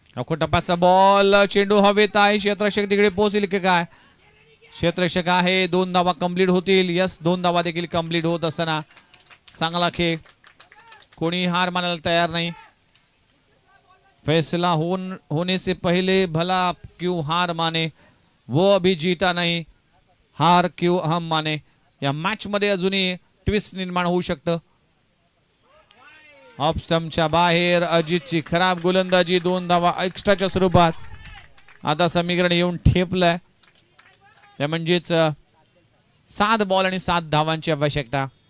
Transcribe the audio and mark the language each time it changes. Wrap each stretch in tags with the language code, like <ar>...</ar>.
<mr>टप्प्याचा बॉल, चेंडू हवेत आहे. क्षेत्ररक्षक तिकडे पोहोचेल की काय? क्षेत्ररक्षक आहे. 2 धावा कंप्लीट होतील. यस, 2 धावा देखील कंप्लीट होत असताना चांगला खेळ. कोणी हार मानायला तयार नाही.</mr> <hi>फैसला होने से पहले भला क्यों हार माने, वो अभी जीता नहीं, हार क्यों हम माने.</hi> <mr>या मॅच मध्ये अजूनही ट्विस्ट निर्माण होऊ शकतं. ऑफ स्टंपच्या बाहेर अजितची खराब गोलंदाजी. 2 धावा एक्स्ट्राच्या स्वरूपात आता समीकरण येऊन ठेपलंय. म्हणजेच 7 बॉल आणि 7 धावांची आवश्यकता.</mr>